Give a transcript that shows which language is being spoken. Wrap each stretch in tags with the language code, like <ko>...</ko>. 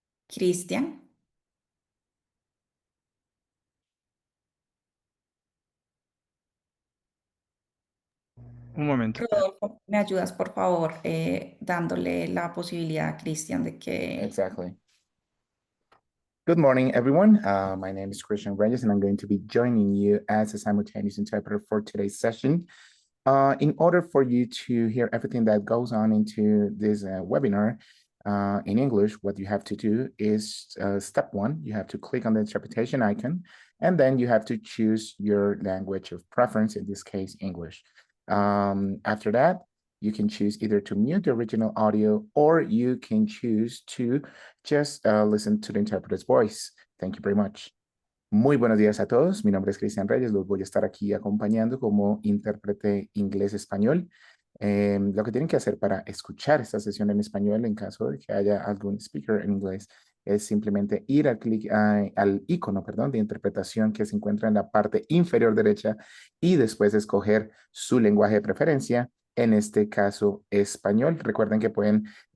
<es>Cristian, Un momento. Rodolfo, ¿me ayudas, por favor, dándole la posibilidad a Cristian de que...</es> <en>Exactly. Good morning, everyone. My name is Christian Reyes, and I'm going to be joining you as a simultaneous interpreter for today's session. In order for you to hear everything that goes on into this webinar in English, what you have to do is step 1, you have to click on the interpretation icon, and then you have to choose your language of preference, in this case, English. After that, you can choose either to mute the original audio or you can choose to just listen to the interpreter's voice. Thank you very much.</en> <es>Muy buenos días a todos. Mi nombre es Cristian Reyes. Los voy a estar aquí acompañando como intérprete inglés-español. Lo que tienen que hacer para escuchar esta sesión en español, en caso de que haya algún speaker en inglés, es simplemente ir al icono, perdón, de interpretación que se encuentra en la parte inferior derecha y después escoger su lenguaje de preferencia, en este caso español. Recuerden que pueden</es>